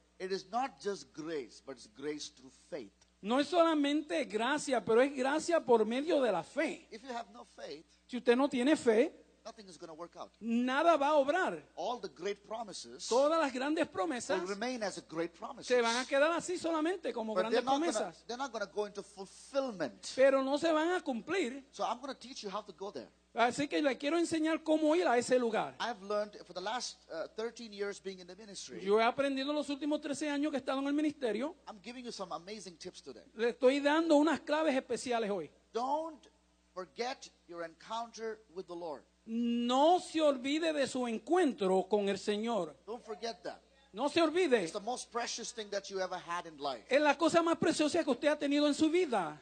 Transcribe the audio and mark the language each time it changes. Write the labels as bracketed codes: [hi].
[en] It is not just grace, but it's grace through faith. [es] No es solamente gracia, pero es gracia por medio de la fe. [en] If you have no faith, [es] Si usted no tiene fe, [en] nothing is going to work out. [es] nada va a obrar. [en] All the great promises [es] Todas las grandes promesas [en] will remain as a great promises. [es] se van a quedar así solamente como [en] But [es] grandes promesas. [en] they're not going to go into fulfillment. [es] Pero no se van a cumplir. [en] So I'm going to teach you how to go there. [es] Así que le quiero enseñar cómo ir a ese lugar. [en] I've learned for the last 13 years being in the ministry. [es] Yo he aprendido los últimos 13 años que he estado en el ministerio. [en] I'm giving you some amazing tips today. [es] Le estoy dando unas claves especiales hoy. [en] Don't forget your encounter with the Lord. [es] No se olvide de su encuentro con el Señor. [en] Don't forget that. [es] No se olvide. [en] It's the most precious thing that you ever had in life. [es] Es la cosa más preciosa que usted ha tenido en su vida.